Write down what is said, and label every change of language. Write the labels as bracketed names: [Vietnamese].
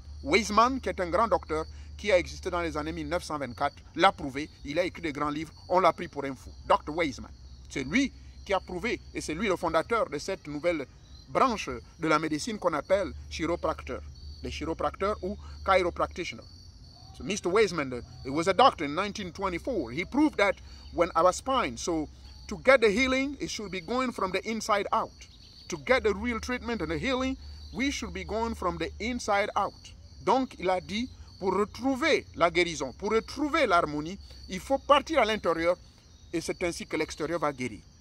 [French] Weizmann, qui est un grand docteur qui a existé dans les années 1924, l'a prouvé. Il a écrit des grands livres, on l'a pris pour un fou. Dr. Weizmann, c'est lui qui a prouvé, et c'est lui le fondateur de cette nouvelle branche de la médecine qu'on appelle chiropracteur. Les chiropracteurs ou chiropractitioner. [English] So Mr. Weizmann, he was a doctor in 1924. He proved that when our spine, so to get the healing, it should be going from the inside out. To get the real treatment and the healing, we should be going from the inside out. [French] Donc, il a dit, pour retrouver la guérison, pour retrouver l'harmonie, il faut partir à l'intérieur et c'est ainsi que l'extérieur va guérir.